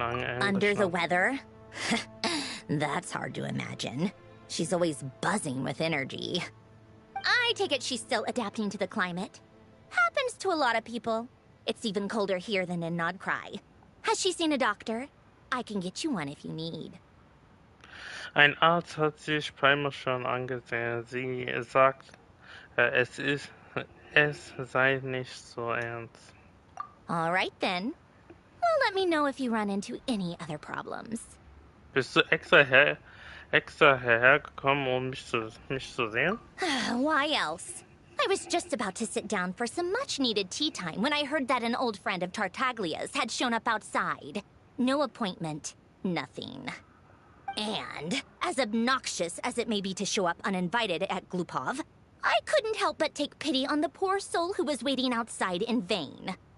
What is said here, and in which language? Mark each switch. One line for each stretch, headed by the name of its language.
English: Under the weather? That's hard to imagine. She's always buzzing with energy. I take it she's still adapting to the climate. Happens to a lot of people. It's even colder here than in Nodcry. Has she seen a doctor? I can get you one if you need.
German: Ein Arzt hat sich Primer schon angesehen. Sie sagt, es sei nicht so ernst.
English: All right then. Well, let me know if you run into any other problems.
German: Bist du extra hergekommen, um mich zu sehen?
English: Why else? I was just about to sit down for some much-needed tea time when I heard that an old friend of Tartaglia's had shown up outside. No appointment, nothing. And, as obnoxious as it may be to show up uninvited at Glupov, I couldn't help but take pity on the poor soul who was waiting outside in vain.